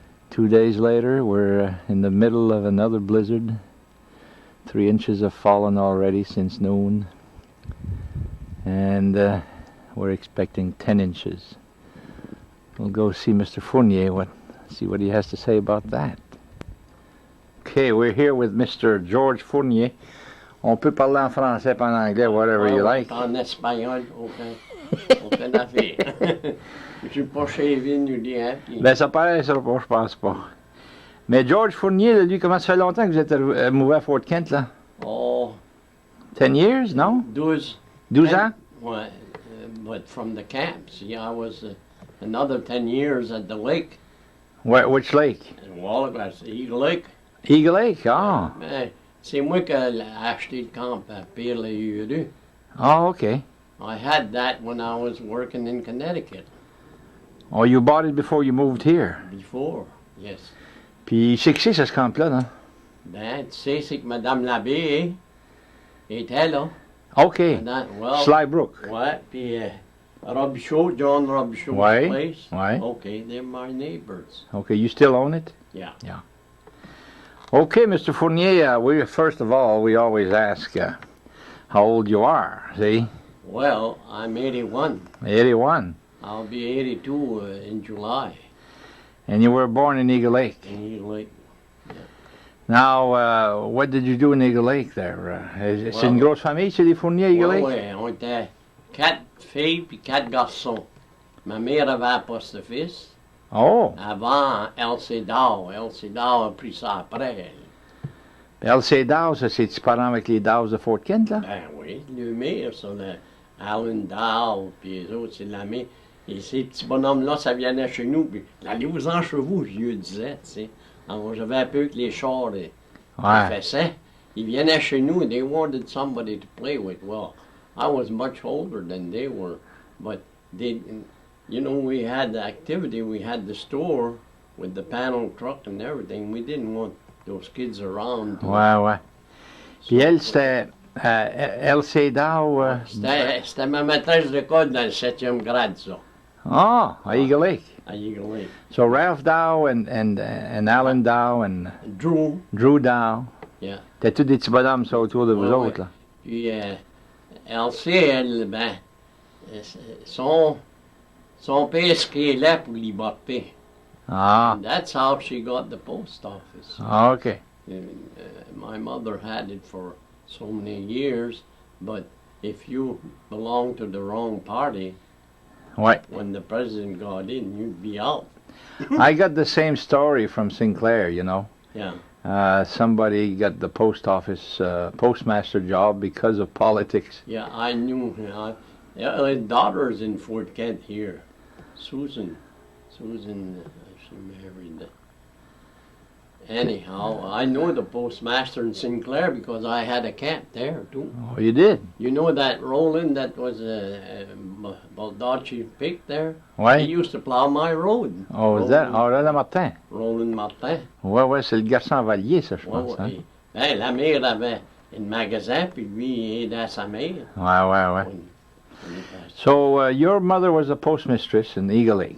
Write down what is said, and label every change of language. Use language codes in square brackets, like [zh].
[en] 2 days later, we're in the middle of another blizzard. 3 inches have fallen already since noon. And we're expecting 10 inches. We'll go see Mr. Fournier, see what he has to say about that. Okay, we're here with Mr. George Fournier. [fr] On peut parler en français, pas en anglais, [en] whatever you like. [fr] En espagnol, aucun affaire. Je suis pas chez Vin ou bien. Ben ça paraît ça pas, je pense pas. Mais George Fournier, lui, comment ça fait longtemps que vous êtes mouvé à Fort Kent, là? Oh. [en] 10 years, non? 12. [fr] 12 ans? [en] Well, but from the camps, yeah, I was another 10 years at the lake. Which lake? In Wallace, Eagle Lake. Eagle Lake, ah. [fr] C'est moi qui ai acheté le camp à Pierre-les-Heureux. [en] Oh, okay. I had that when I was working in Connecticut. Oh, you bought it before you moved here? Before, yes. [fr] Puis c'est que c'est ce camp-là, non? Ben, tu sais, c'est que Madame Labbé était là. [en] OK. Well, Slybrook. [fr] Ouais, puis Robichaud, John Robichaud's ouais, [en] place. [fr] Ouais. [en] Okay, they're my neighbors. Okay, you still own it? Yeah. Yeah. Okay, Mr. Fournier, we first of all, we always ask how old you are, see? Well, I'm 81. 81. I'll be 82 in July. And you were born in Eagle Lake? In Eagle Lake. Yeah. Now, what did you do in Eagle Lake there? [fr] C'est une grosse famille, c'est les Fournier, Eagle Lake? Oui, on était 4 filles puis 4 garçons. Ma mère avait un poste-fils. Oh! Avant, Elsie Dow. Elsie Dow a pris ça après. Elsie Dow, ça, c'est-tu parent avec les Dows de Fort Kent, là? Ben oui, le maire, ça, Alan Dow, puis les autres, c'est de la mère. Et ces petits bonhommes-là, ça venait chez nous, puis allez-vous-en chez vous, je lui disais, tu sais. Alors, j'avais un peu que les chars faisaient. Ils venaient chez nous, [en] and they wanted somebody to play with. Well, I was much older than they were, but they, you know, we had the activity, we had the store with the panel truck and everything. We didn't want those kids around. [fr] Ouais. Puis elle, c'était Elsie Dow. C'était ma maîtresse d'école dans le 7e grade, ça. Ah, à Eagle Lake. À Eagle Lake. [en] So Ralph Dow and Alan Dow and Drew Dow. Yeah. [fr] T'as tous des petits bonhommes, ça, autour de vous autres, là. Puis Elsie, elle, ben, son père scalait pour l'Iboppé. Ah. [en] And that's how she got the post office. Ah, okay. My mother had it for so many years, but if you belong to the wrong party, ouais. When the president got in, you'd be out. I got the same story from Sinclair, you know. Yeah. Somebody got the post office postmaster job because of politics. Yeah, I knew. Her daughter's in Fort Kent here. Susan, she married. Anyhow, I know the postmaster in Sinclair because I had a camp there too. Oh, you did? You know that Roland that was a Baldacci pick there? [fr] Ouais. [en] He used to plow my road. Oh, is that? Oh, Roland Martin. Roland Martin. [fr] Ouais, c'est le garçon Valier, ça, je pense. Ouais. Hein? Ben, la mère avait un magasin, puis lui, il aidait sa mère. Ouais. [en] when he passed. So, your mother was a postmistress in Eagle Lake.